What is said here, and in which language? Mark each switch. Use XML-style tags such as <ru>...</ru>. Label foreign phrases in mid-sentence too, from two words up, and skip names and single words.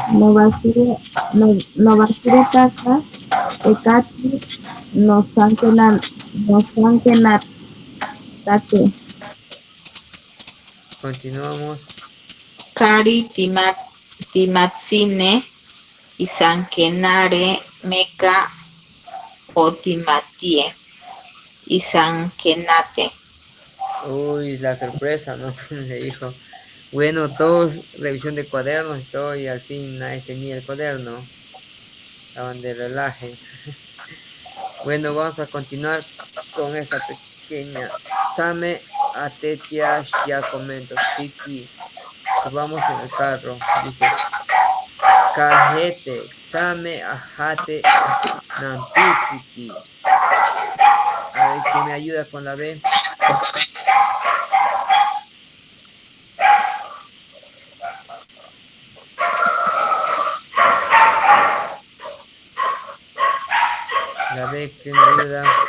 <cni>No basire taka ekati no sankenan take.</cni> <es>Continuamos.</es> <cni>Kari timatsine, isankenare, meca, otimatie, isankenate.</cni> <es>Uy, la sorpresa, ¿no? Le dijo. Bueno, todos, revisión de cuadernos y todo, y al fin nadie tenía el cuaderno. Estaban de relaje. Bueno, vamos a continuar con esta pequeña.</es> <cni>Same atetia ya comento. Siki.</cni> <es>Subamos en el carro. Dice. Cajete.</es> <cni>Same ajate. Nampitsiki.</cni> <es>A ver, ¿quién me ayuda con la B? La B, ¿quién me ayuda?</es>